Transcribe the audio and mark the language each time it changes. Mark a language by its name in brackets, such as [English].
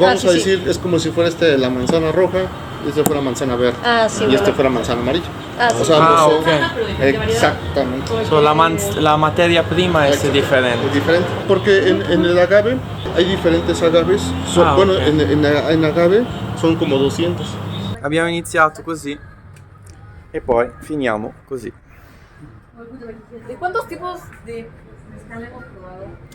[Spanish] Vamos a decir, es como si fuera la manzana roja y este fuera manzana verde. Y este fuera manzana amarilla. O sea, no son- Exactamente. So, la materia prima es diferente. Es diferente. Porque en el agave hay diferentes agaves. Bueno, ok. en agave son como 200. [Italian] Abbiamo iniziato così e poi finiamo così. [Spanish] ¿De cuántos tipos de mezcal hemos probado?